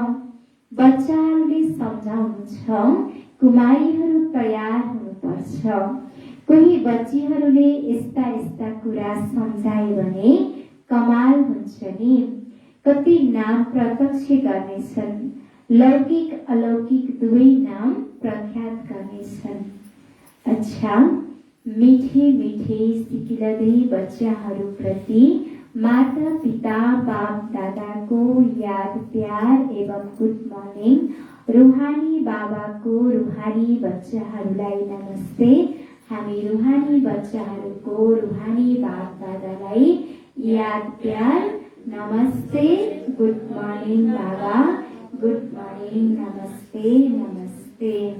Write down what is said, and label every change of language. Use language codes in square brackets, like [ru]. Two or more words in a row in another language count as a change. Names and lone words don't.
[ne] बच्चाहरूले सम्झाउनु छ, कुमारीहरू तयार हुनुपर्छ। कोही बच्चीहरूले यस्ता यस्ता कुरा सम्झाए भने कमाल हुन्छ नि। कति नाम प्रत्यक्ष गर्नेछन्, लौकिक अलौकिक दुवै नाम प्रख्यात गर्नेछन्। अच्छा, मिठे मिठे सिकिलदै बच्चाहरूप्रति माता पिता बाप दादाको याद प्यार एवं [en] good morning. [ne] रूहानी बाबाको रूहानी बच्चाहरूलाई नमस्ते। हामी रूहानी बच्चाहरूको रूहानी बाप दादालाई याद प्यार नमस्ते। [en] good morning baba, good morning, [ne] नमस्ते नमस्ते।